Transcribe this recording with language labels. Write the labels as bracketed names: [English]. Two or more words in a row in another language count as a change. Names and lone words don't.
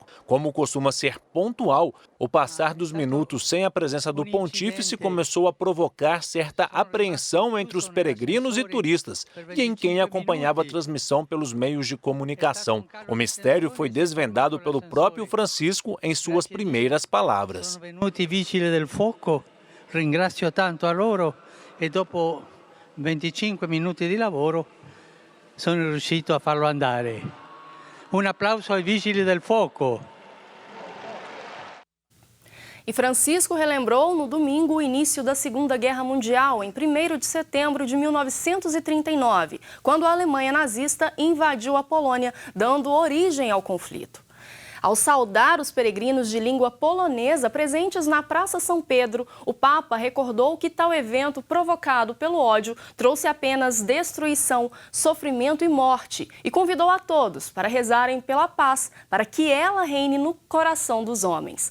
[Portuguese] Como costuma ser pontual, o passar dos minutos sem a presença do pontífice começou a provocar certa apreensão entre os peregrinos e turistas, e em quem acompanhava a transmissão pelos meios de comunicação. O mistério foi desvendado pelo próprio Francisco em suas primeiras palavras. [Italian] Ringrazio tanto a loro e dopo 25 minuti di lavoro sono riuscito a farlo andare. Un applauso ai vigili del fuoco. [Portuguese] E Francisco relembrou no domingo o início da Segunda Guerra Mundial, em 1º de setembro de 1939, quando a Alemanha nazista invadiu a Polônia, dando origem ao conflito. Ao saudar os peregrinos de língua polonesa presentes na Praça São Pedro, o Papa recordou que tal evento provocado pelo ódio trouxe apenas destruição, sofrimento e morte e convidou a todos para rezarem pela paz, para que ela reine no coração dos homens.